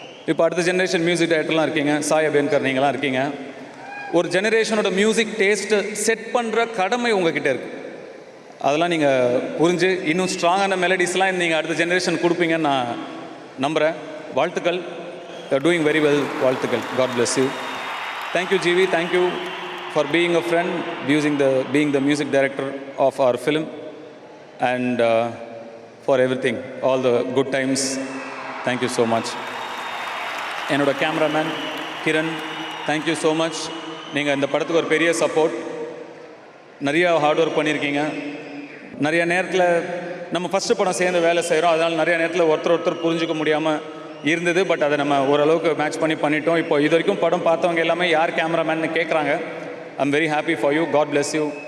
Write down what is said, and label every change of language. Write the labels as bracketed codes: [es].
[ta] இப்போ அடுத்த generation music டைரக்டர்லாம் இருக்கீங்க, சாய் அபியன்கர் நீங்களாம் இருக்கீங்க. ஒரு ஜெனரேஷனோட மியூசிக் டேஸ்ட்டை செட் பண்ணுற கடமை உங்ககிட்ட இருக்குது. அதெல்லாம் நீங்கள் புரிஞ்சு இன்னும் ஸ்ட்ராங்கான மெலடிஸ்லாம் நீங்கள் அடுத்த ஜெனரேஷன் கொடுப்பீங்கன்னு நான் நம்புகிறேன். வாழ்த்துக்கள். [en] You are doing very well. வாழ்த்துக்கள். God bless you. Thank you GV. Thank you for being a friend, being the music director of our film, and for everything, all the good times. Thank you so much. [ta] என்னோட cameraman Kiran, [en] thank you so much. [ta] நீங்கள் இந்த படத்துக்கு ஒரு பெரிய support, நிறையா hard work பண்ணியிருக்கீங்க. நிறைய நேரத்தில் நம்ம ஃபஸ்ட்டு படம் சேர்ந்து வேலை செய்கிறோம், அதனால் நிறைய நேரத்தில் ஒருத்தர் புரிஞ்சிக்க முடியாமல் இருந்தது. பட் அதை நம்ம ஓரளவுக்கு மேட்ச் பண்ணிட்டோம். இப்போ இது வரைக்கும் படம் பார்த்தவங்க எல்லாமே யார் கேமராமேன்னு கேட்குறாங்க. [en] I'm very happy for you. God bless you.